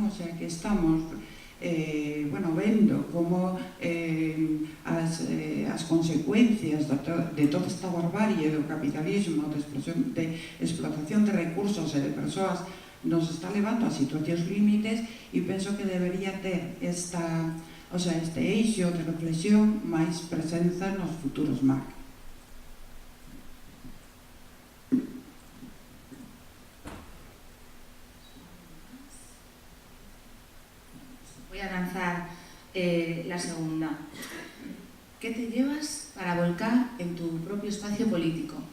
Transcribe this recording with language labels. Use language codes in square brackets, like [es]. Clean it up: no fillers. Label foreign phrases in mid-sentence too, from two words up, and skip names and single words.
[es] O sea, que estamos bueno, [gl] vendo como as consecuencias de toda esta barbarie do capitalismo, de explotación de recursos e de persoas, nos está levando a situacións límites, e penso que debería ter este eixo de reflexión máis presenza nos futuros MAC. [es] Voy a lanzar la segunda. ¿Qué te llevas para volcar en tu propio espacio político?